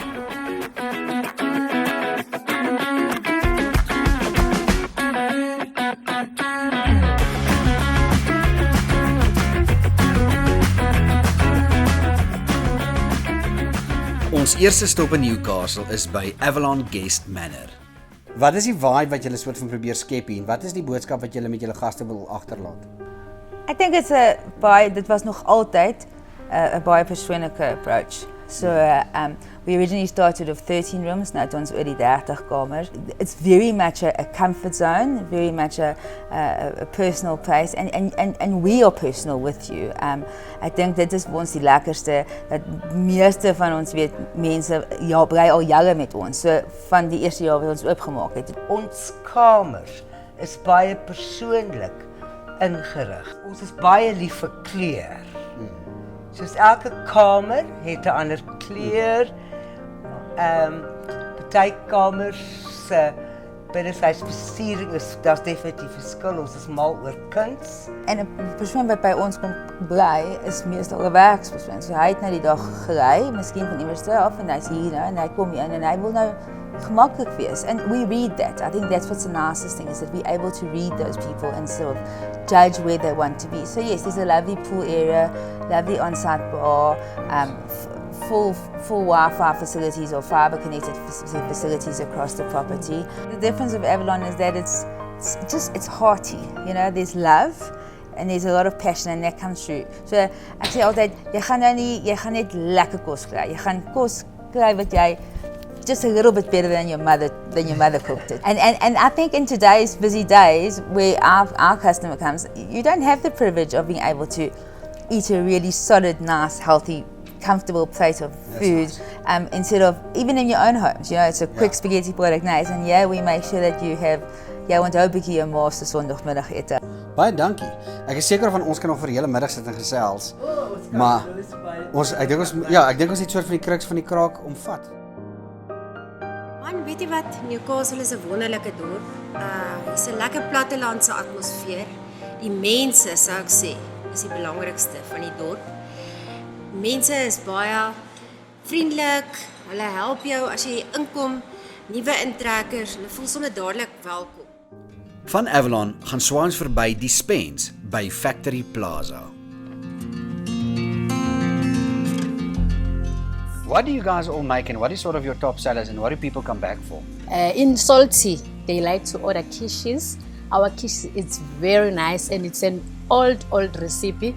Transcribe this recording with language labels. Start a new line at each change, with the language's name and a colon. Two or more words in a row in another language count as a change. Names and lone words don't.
Afrikaans: Ons eerste stop in Newcastle is by Avalon Guest Manor. Wat is die vibe wat julle soort van probeer skep hier? En wat is die boodskap wat julle met julle gaste wil agterlaat? Ek dink dit was nog altyd 'n baie persoonlike approach.
English: So we originally started with 13 rooms, now
Afrikaans: ons oor die 30 kamers.
English: It's very much a comfort zone, very much a personal place, and we are personal with you.
Afrikaans: Ek dink dit is vir ons die lekkerste, dat meeste van ons weet, mense bly al jare met ons, so van die eerste jaar wat ons oopgemaak het. Ons kamers is baie persoonlik ingerig. Ons is baie lief vir kleur. Soos elke kamer het 'n ander kleur. Party kamers se binnenshuisversiering is daar's definitief verskil. Ons is mal oor kuns. En 'n persoon wat by ons kom bly is meestal 'n werkspersoon. So hy het nou die dag gery, miskien van iewers af, en hy's hier nou en hy kom hier in en hy wil nou gemaklik wees.
English: And we read that. I think that's what's the nicest thing, is that we're able to read those people and sort of judge where they want to be. So yes, there's a lovely pool area, lovely on-site bar, full Wi-Fi facilities or fiber-connected facilities across the property. The difference of Avalon is that it's hearty. You know, there's love and there's a lot of passion, and that comes through.
Afrikaans: So ek sê altyd, jy gaan net lekker kos kry. Jy gaan kos kry wat jy
English: just a little bit better than your mother cooked it. And I think in today's busy days where our customer comes, you don't have the privilege of being able to eat a really solid, nice, healthy, comfortable plate of food, nice. Instead of even in your own homes. You know, it's a quick spaghetti bolognese, and we make sure that you have
Afrikaans: want 'n bietjie 'n maaste Sondagmiddagete. Baie dankie. Ek is seker van ons kan nog vir hele middag sit en gesels. Maar ek dink ons het soort van die kruks van die kraak omvat. Man, weet jy wat? Newcastle is 'n wonderlike dorp. Dis 'n lekker plattelandse atmosfeer. Die mense, sou ek sê, is die belangrikste van die dorp. Mense is baie vriendelik. Hulle help jou as jy inkom, nuwe intrekkers, hulle voel sommer dadelik welkom. Van Avalon gaan swaans verby die Spence by Factory Plaza.
English: What do you guys all make, and what is sort of your top sellers, and what do people come back for? In salty, they like to order quiches. Our quiche is very nice, and it's an old recipe.